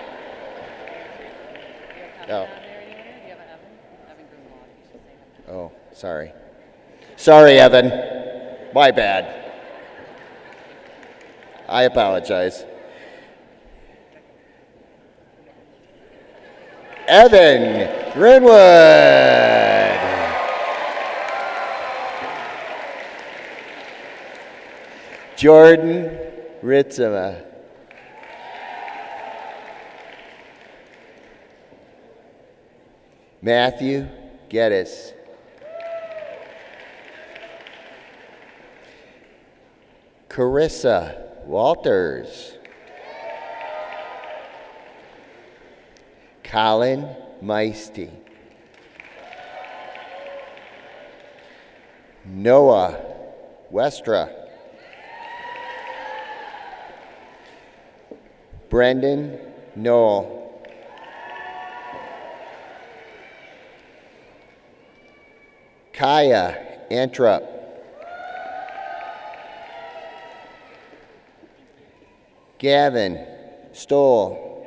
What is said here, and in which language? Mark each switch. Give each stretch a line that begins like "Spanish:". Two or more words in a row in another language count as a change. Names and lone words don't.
English: Oh, sorry. Sorry, Evan. My bad. I apologize. Evan Greenwood. Jordan Ritzema. Matthew Geddes. Carissa Walters. Colin Meisty. Noah Westra. Brendan Noel. Kaya Antrup. Gavin Stoll.